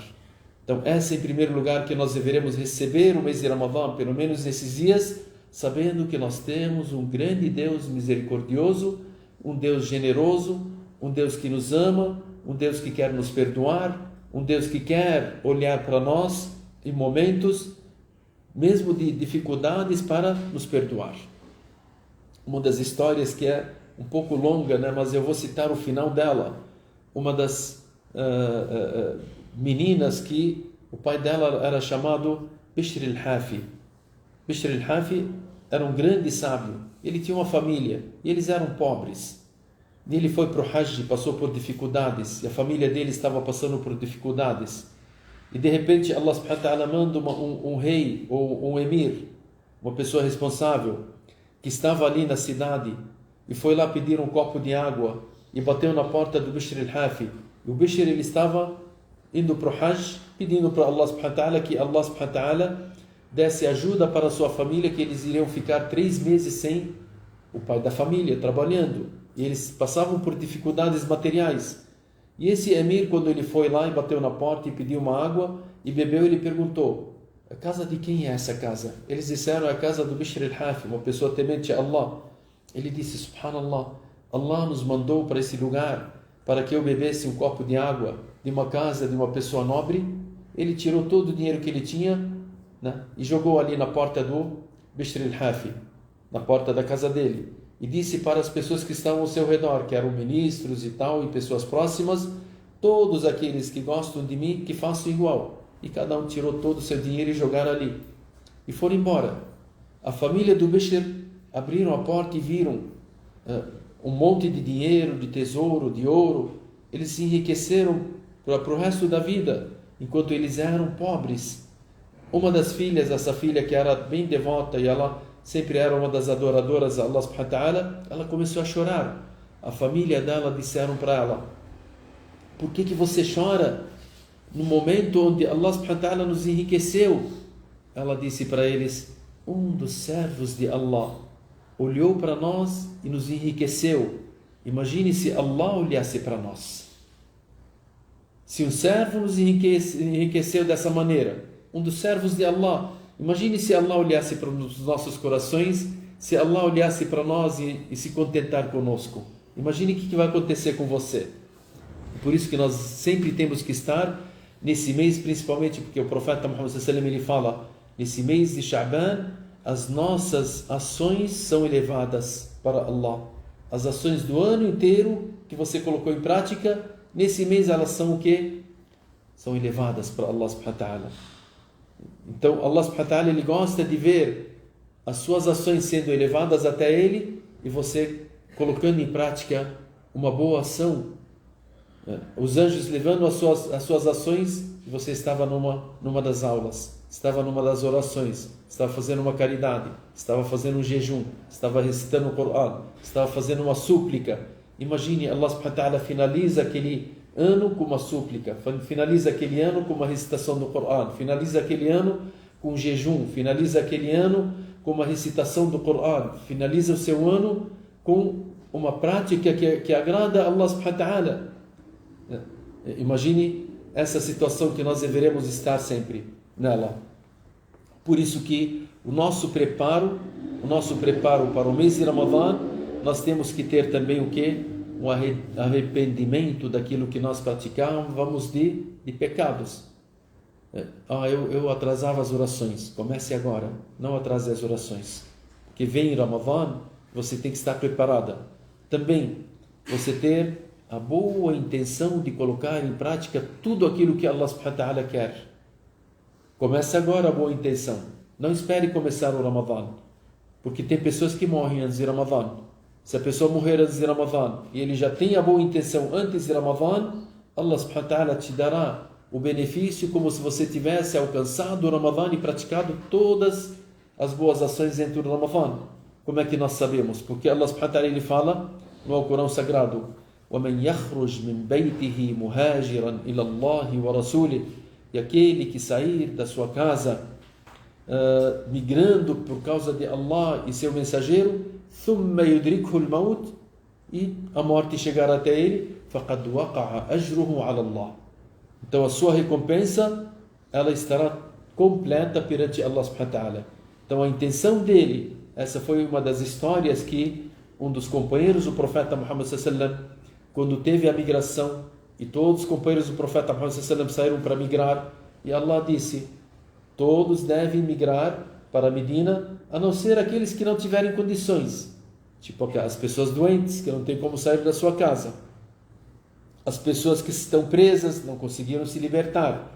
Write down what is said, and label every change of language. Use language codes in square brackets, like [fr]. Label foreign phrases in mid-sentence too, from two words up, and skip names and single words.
[pt] Então essa em primeiro lugar que nós deveremos receber o mês de Ramadã, pelo menos nesses dias, sabendo que nós temos um grande Deus misericordioso, um Deus generoso, um Deus que nos ama, um Deus que quer nos perdoar, um Deus que quer olhar para nós em momentos, mesmo de dificuldades, para nos perdoar. Uma das histórias que é um pouco longa, né? Mas eu vou citar o final dela. Uma das meninas que o pai dela era chamado Bishr al-Hafi. Bishr al-Hafi era um grande sábio. Ele tinha uma família e eles eram pobres. E ele foi para o Hajj, passou por dificuldades, e a família dele estava passando por dificuldades. E de repente [ar] الله سبحانه وتعالى [pt] manda um rei ou um emir, uma pessoa responsável, que estava ali na cidade, e foi lá pedir um copo de água, e bateu na porta do Bishr al-Hafi. E o Bishr, ele estava indo para o Hajj, pedindo para [ar] الله سبحانه وتعالى [pt] que [ar] الله سبحانه وتعالى [pt] desse ajuda para a sua família, que eles iriam ficar 3 meses sem o pai da família, trabalhando. E eles passavam por dificuldades materiais. E esse emir, quando ele foi lá e bateu na porta e pediu uma água e bebeu, ele perguntou: a casa de quem é essa casa? Eles disseram: é a casa do Bishr al-Hafi, uma pessoa temente a Allah. Ele disse: subhanallah, Allah nos mandou para esse lugar para que eu bebesse um copo de água de uma casa de uma pessoa nobre. Ele tirou todo o dinheiro que ele tinha, né, e jogou ali na porta do Bishr al-Hafi, na porta da casa dele. E disse para as pessoas que estavam ao seu redor, que eram ministros e tal, e pessoas próximas: todos aqueles que gostam de mim, que façam igual. E cada um tirou todo o seu dinheiro e jogaram ali. E foram embora. A família do Bishr abriram a porta e viram um monte de dinheiro, de tesouro, de ouro. Eles se enriqueceram para o resto da vida, enquanto eles eram pobres. Uma das filhas, essa filha que era bem devota, e ela sempre era uma das adoradoras a [ar] الله سبحانه وتعالى, [pt] ela começou a chorar. A família dela disseram para ela: por que você chora no momento onde [ar] الله سبحانه وتعالى [pt] nos enriqueceu? Ela disse para eles: um dos servos de Allah olhou para nós e nos enriqueceu. Imagine se Allah olhasse para nós. Se um servo nos enriqueceu dessa maneira, um dos servos de Allah, imagine se Allah olhasse para os nossos corações, se Allah olhasse para nós e se contentar conosco. Imagine o que vai acontecer com você. Por isso que nós sempre temos que estar nesse mês, principalmente porque o profeta Muhammad [ar] صلى الله عليه وسلم, [pt] ele fala: nesse mês de Sha'ban, as nossas ações são elevadas para Allah. As ações do ano inteiro que você colocou em prática, nesse mês elas são o quê? São elevadas para [ar] الله سبحانه وتعالى. [pt] Então [ar] الله سبحانه وتعالى, [pt] ele gosta de ver as suas ações sendo elevadas até Ele e você colocando em prática uma boa ação. Os anjos levando as suas ações, e você estava numa das aulas. estava numa das orações, estava fazendo uma caridade, estava fazendo um jejum, estava recitando o Coran, estava fazendo uma súplica. Imagine, [ar] الله سبحانه وتعالى [pt] finaliza aquele ano com uma súplica, finaliza aquele ano com uma recitação do Coran, finaliza aquele ano com um jejum, finaliza aquele ano com uma recitação do Coran, finaliza o seu ano com uma prática que agrada a [ar] الله سبحانه وتعالى. [pt] Imagine essa situação que nós deveremos estar sempre nela. Por isso que o nosso preparo para o mês de Ramadã, nós temos que ter também o quê? Um arrependimento daquilo que nós praticávamos de pecados. Eu atrasava as orações. Comece agora, não atrase as orações. Porque vem Ramadã, você tem que estar preparada. Também, você ter a boa intenção de colocar em prática tudo aquilo que [ar] الله سبحانه وتعالى [pt] quer. Comece agora a boa intenção. Não espere começar o Ramadã. Porque tem pessoas que morrem antes de Ramadã. Se a pessoa morrer antes de Ramadã e ele já tem a boa intenção antes de Ramadã, [ar] الله سبحانه وتعالى [pt] te dará o benefício como se você tivesse alcançado o Ramadã e praticado todas as boas ações dentro do Ramadã. Como é que nós sabemos? Porque [ar] الله سبحانه وتعالى [pt] ele fala no Alcorão Sagrado: [ar] وَمَنْ يَخْرُجْ مِنْ بَيْتِهِ مُهَاجِرًا إِلَى اللَّهِ وَرَسُولِهِ. [pt] E aquele que sair da sua casa migrando por causa de Allah e seu mensageiro, [ar] ثُمَّ يُدْرِكْهُ الْمَوْتِ, [pt] e a morte chegar até ele, [ar] فَقَدْ وَقَعَ أَجْرُهُ عَلَى اللَّهِ. [pt] Então a sua recompensa, ela estará completa perante [ar] الله سبحانه وتعالى. [pt] Então a intenção dele, essa foi uma das histórias que um dos companheiros do profeta Muhammad [ar] صلى الله عليه وسلم, [pt] quando teve a migração, e todos os companheiros do profeta Muhammad [ar] صلى الله عليه وسلم [pt] saíram para migrar, e Allah disse: todos devem migrar para Medina, a não ser aqueles que não tiverem condições, tipo as pessoas doentes, que não têm como sair da sua casa, as pessoas que estão presas, não conseguiram se libertar.